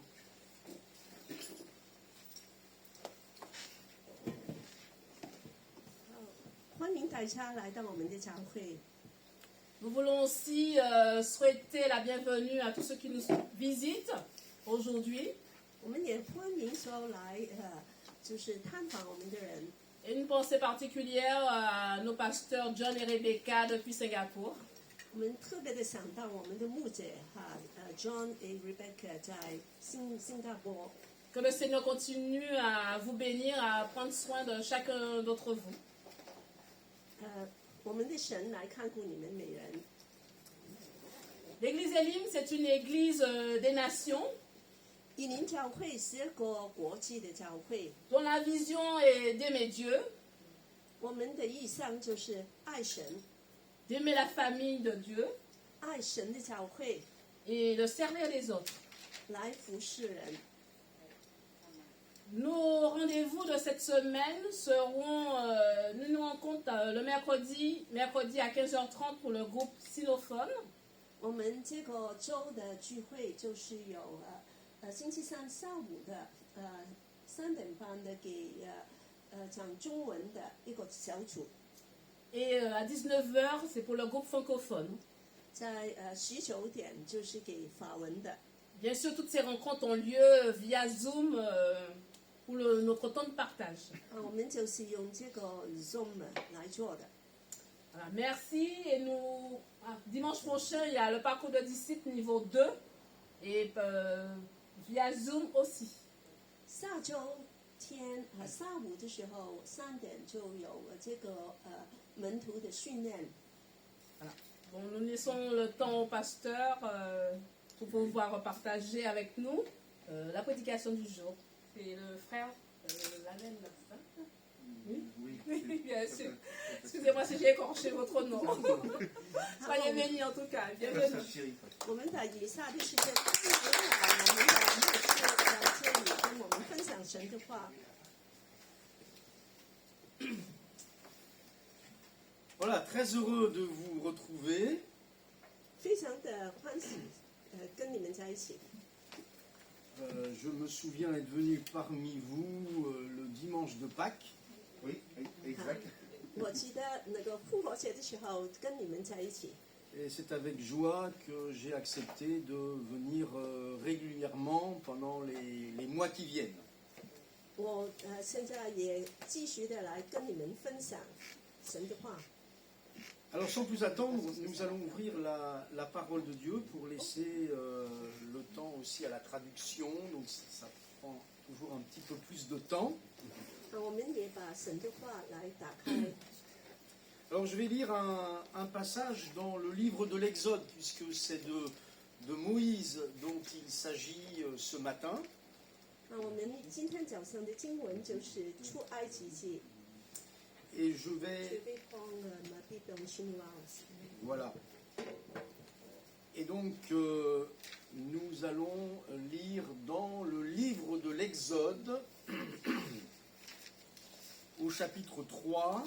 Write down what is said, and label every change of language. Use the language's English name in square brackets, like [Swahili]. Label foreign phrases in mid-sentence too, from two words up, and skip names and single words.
[French] Nous voulons aussi souhaiter la bienvenue à tous ceux qui nous visitent aujourd'hui. Et une pensée particulière à nos pasteurs John et Rebecca depuis Singapour. [Chinese] John et Rebecca 在新加坡。 [French] Que le Seigneur continue à vous bénir, à prendre soin de chacun d'entre vous. [Chinese] 我们的神来看顾你们每人。 [French] L'église Elim, c'est une église des nations. [Chinese] 以林教会是一个国际的教会， [French] dont la vision est d'aimer Dieu, [Chinese] 我们的意向就是爱神， [French] d'aimer la famille de Dieu [Chinese] 爱神的教会， [French] et de servir les autres. [Chinese] 来服侍人。 [French] Nos rendez-vous de cette semaine seront, nous rencontrons le mercredi à 15h30 pour le groupe Xylophone. [Chinese] 我们这个周的聚会就是有星期三下午的3点半的给讲中文的一个小组， [French] Et à 19h, c'est pour le groupe francophone. [Chinese] 在19点就是给法文的。 [French] Bien sûr, toutes ces rencontres ont lieu via Zoom pour notre temps de partage. [Chinese] 我们就是用这个 Zoom 来做的。 [French] Voilà, merci. Et nous, dimanche prochain, il y a le parcours de disciples niveau 2 et via Zoom aussi. [Chinese] 下周天下午的时候3点就有这个门徒的训练。 [French] Voilà. Bon, nous laissons le temps au pasteur pour pouvoir partager avec nous la prédication du jour. C'est le frère Lamène, là, oui, oui, bien sûr. Excusez-moi si j'ai écorché votre nom. Soyez bénis en tout cas. Bienvenue. [Chinese] 我们的以下的时间，一直来我们的牧师在这里跟我们分享神的话。 [French] Voilà, très heureux de vous retrouver. [Chinese] 非常的欢喜，跟你们在一起。 [French] Je me souviens être venu parmi vous le dimanche de Pâques. Oui, exact. [Chinese] 我记得那个复活节的时候跟你们在一起， [French] Et c'est avec joie que j'ai accepté de venir régulièrement pendant les mois qui viennent. [Chinese] 我现在也继续的来跟你们分享神的话。 [French] Alors sans plus attendre, nous allons ouvrir la parole de Dieu pour laisser le temps aussi à la traduction. Donc ça prend toujours un petit peu plus de temps. [Chinese] 我们也把神的话来打开。 [French] Alors je vais lire un passage dans le livre de l'Exode, puisque c'est de Moïse dont il s'agit ce matin. [Chinese] 我们今天早上的经文就是出埃及记。 [French] Et je vais... Voilà. Et donc, nous allons lire dans le livre de l'Exode, au chapitre 3.